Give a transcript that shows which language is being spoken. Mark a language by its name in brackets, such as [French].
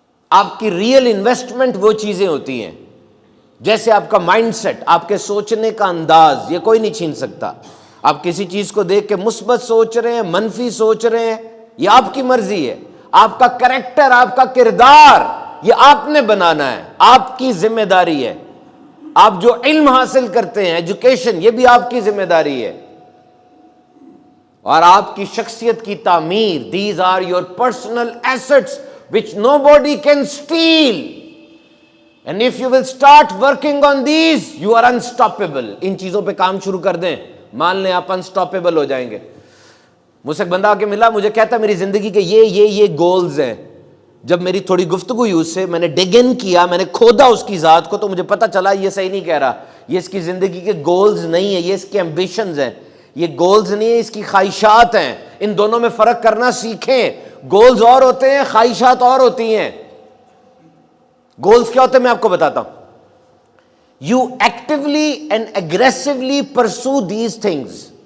[Urdu] آپ کی real investment وہ چیزیں ہوتی ہیں، جیسے آپ کا مائنڈ سیٹ، آپ کے سوچنے کا انداز، یہ کوئی نہیں چھین سکتا۔ آپ کسی چیز کو دیکھ کے مثبت سوچ رہے ہیں، منفی سوچ رہے ہیں، یہ آپ کی مرضی ہے۔ آپ کا کریکٹر، آپ کا کردار، یہ آپ نے بنانا ہے، آپ کی ذمہ داری ہے۔ آپ جو علم حاصل کرتے ہیں، ایجوکیشن، یہ بھی آپ کی ذمہ داری ہے۔ اور آپ کی شخصیت کی تعمیر، [English] these are your personal assets which nobody can steal. And if you will start working on these, you are unstoppable. [Urdu] ان چیزوں پہ کام شروع کر دیں، مان لیں آپ انسٹاپیبل ہو جائیں گے۔ مجھ سے ایک بندہ آ کے ملا، مجھے کہتا میری زندگی کے یہ گولز ہیں۔ جب میری تھوڑی گفتگو ہوئی اس سے، میں نے ڈگ ان کیا، میں نے کھودا اس کی ذات کو، تو مجھے پتہ چلا یہ صحیح نہیں کہہ رہا، یہ اس کی زندگی کے گولز نہیں ہیں، یہ اس کے ایمبیشنز ہیں۔ یہ گولز نہیں ہیں، اس کی خواہشات ہیں۔ ان دونوں میں فرق کرنا سیکھیں۔ گولز اور ہوتے ہیں، خواہشات اور ہوتی ہیں۔ گولز کیا ہوتے ہیں میں آپ کو بتاتا ہوں۔ [English] You actually and aggressively pursue these things.